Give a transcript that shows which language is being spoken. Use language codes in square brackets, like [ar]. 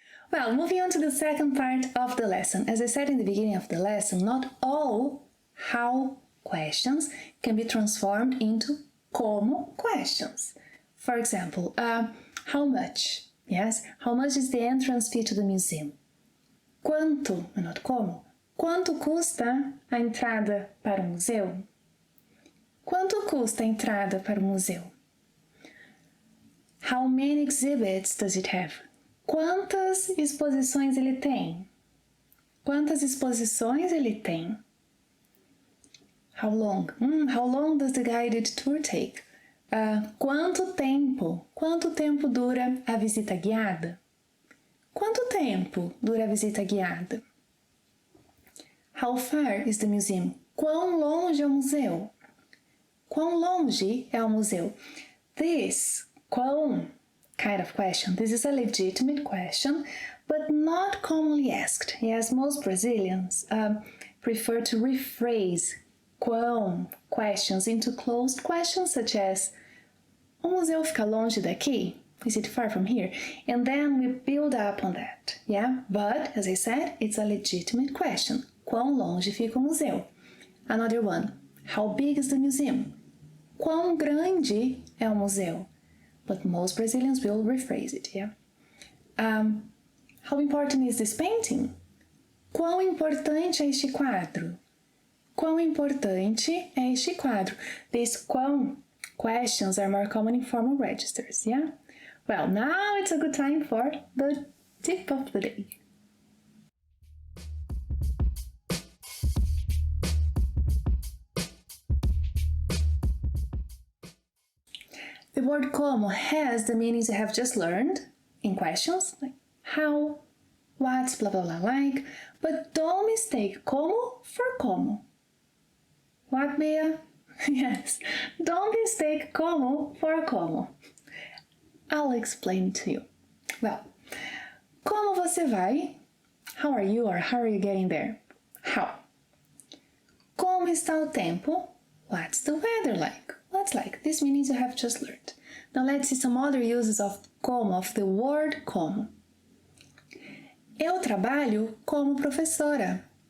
[en] Well, moving on to the second part of the lesson. As I said in the beginning of the lesson, not all how questions can be transformed into como questions. For example, how much? Yes, how much is the entrance fee to the museum? [pt] Quanto, [en] not [pt] como, quanto custa a entrada para o museu? Quanto custa a entrada para o museu? [en] How many exhibits does it have? [pt] Quantas exposições ele tem? Quantas exposições ele tem? [en] How long? How long does the guided tour take? [pt] Quanto tempo? Quanto tempo dura a visita guiada? Quanto tempo dura a visita guiada? [en] How far is the museum? [pt] Quão longe é o museu? Quão longe é o museu? [en] This quão kind of question. This is a legitimate question, but not commonly asked. Yes, most Brazilians prefer to rephrase quão questions into closed questions such as [pt] o museu fica longe daqui? [en] Is it far from here? And then we build up on that, yeah? But, as I said, it's a legitimate question. [pt] Quão longe fica o museu? [en] Another one. How big is the museum? [pt] Quão grande é o museu? [en] But most Brazilians will rephrase it, yeah? How important is this painting? [pt] Quão importante é este quadro? Quão importante é este quadro? [en] These quão questions are more common in formal registers, yeah? Well, now it's a good time for the tip of the day. The word como has the meanings you have just learned in questions, like how, what's, blah, blah, blah, like, but don't mistake como for como. What, Bea? Yes, don't mistake como for como. I'll explain to you. Well, [pt] como você vai? [en] How are you or how are you getting there? How? [pt] Como está o tempo? [en] What's the weather like? What's like? These meanings you have just learned. Now let's see some other uses of como, of the word como. [pt] Eu trabalho como professora.